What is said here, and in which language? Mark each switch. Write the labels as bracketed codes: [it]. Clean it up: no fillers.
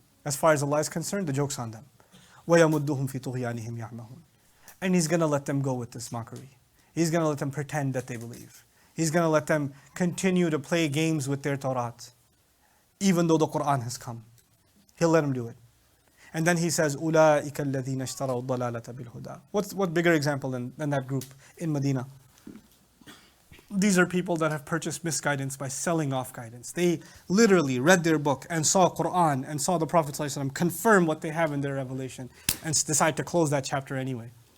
[en] As far as Allah is concerned, the joke's on them. [ar] وَيَمُدُّهُمْ فِي طُغْيَانِهِمْ يَعْمَهُونَ. [en] And He's going to let them go with this mockery. He's going to let them pretend that they believe. He's going to let them continue to play games with their Torah, even though the Qur'an has come. He'll let them do it. And then he says, [ar] أُولَٰئِكَ الَّذِينَ اشْتَرَوُا الضَّلَالَةَ بِالْهُدَىٰ. [en] What bigger example than that group in Medina? These are people that have purchased misguidance by selling off guidance. They literally read their book and saw Qur'an and saw the Prophet ﷺ confirm what they have in their revelation and decide to close that chapter anyway.